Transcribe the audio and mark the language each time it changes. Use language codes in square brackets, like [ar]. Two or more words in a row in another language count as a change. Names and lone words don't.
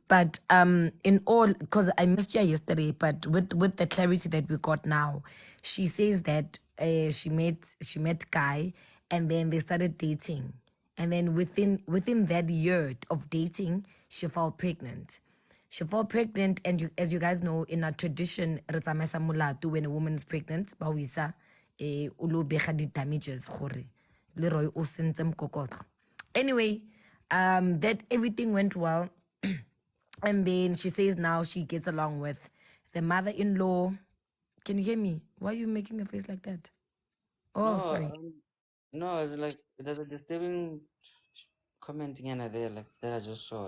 [en] But in all, because I missed you yesterday, but with the clarity that we got now, she says that she met Guy, and then they started dating, and then within that year of dating, she fell pregnant. She fell pregnant, and as you guys know, in our tradition, [tn] re tsamaisa molato [en] when a woman is pregnant, [tn] ba o isa o lo bega di damages gore Leroy o sentse mokokotlo. [en] Anyway, that everything went well. And then she says now she gets along with the mother-in-law. Can you hear me? Why are you making a face like that? Oh, No, sorry. no, it's like there's a disturbing comment in there, like that I just saw.